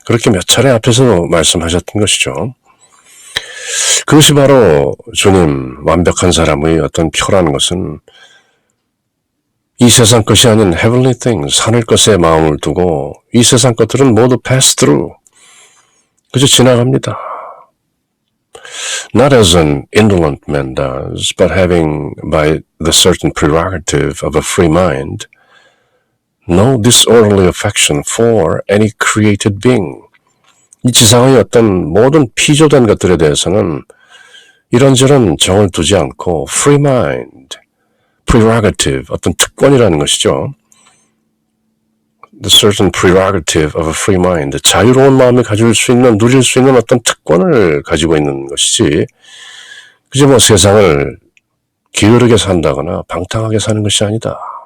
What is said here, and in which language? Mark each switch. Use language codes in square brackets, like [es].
[ko] 그렇게 몇 차례 앞에서 말씀하셨던 것이죠. 그것이 바로 주님 완벽한 사람의 어떤 표라는 것은 이 세상 것이 아닌 heavenly things, 하늘 것에 마음을 두고 이 세상 것들은 모두 [en] pass through. [ko] 그저 지나갑니다. [en] Not as an indolent man does, but having by the certain prerogative of a free mind, no disorderly affection for any created being. [ko] 이 지상의 어떤 모든 피조된 것들에 대해서는 이런저런 정을 두지 않고 free mind, prerogative, 어떤 특권이라는 것이죠. [en] the certain prerogative of a free mind, [ko] 자유로운 마음이 가질 수 있는, 누릴 수 있는 어떤 특권을 가지고 있는 것이지, 그저 뭐 세상을 게으르게 산다거나 방탕하게 사는 것이 아니다.